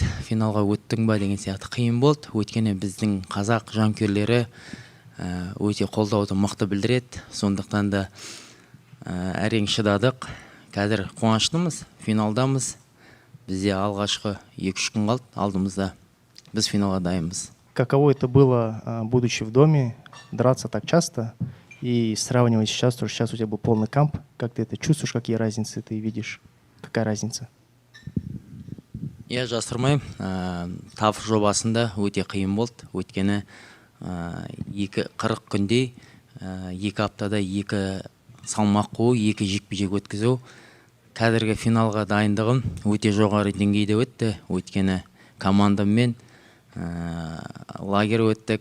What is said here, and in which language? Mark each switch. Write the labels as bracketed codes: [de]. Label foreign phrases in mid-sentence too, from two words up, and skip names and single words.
[kk] Финалға өттің ба деген сияқты қиын болды. Өйткені біздің қазақ жанкүйерлері өте қолдауды мықты білдіреді. Сондықтан да әрең шыдадық. Қазір қуаныштымыз, финалдамыз. Бізде алғашқы 2-3 күн қалды алдымызда. Біз финалға дайынбыз. [ru] Каково это было, будучи в доме, драться так часто и сравнивать сейчас, то сейчас у тебя был полный камп, как ты это чувствуешь, какие разницы ты видишь, какая разница? [kk] Я жасырмаймын, TAF жобасында өте қиын болды. Өйткені 40 күнде, 2 аптада 2 салмақ қою, 2 жекпе-жек өткізу. Қазіргі финалға дайындығым өте жоғары деңгейде өтті. Өйткені командаммен лагерь өттік.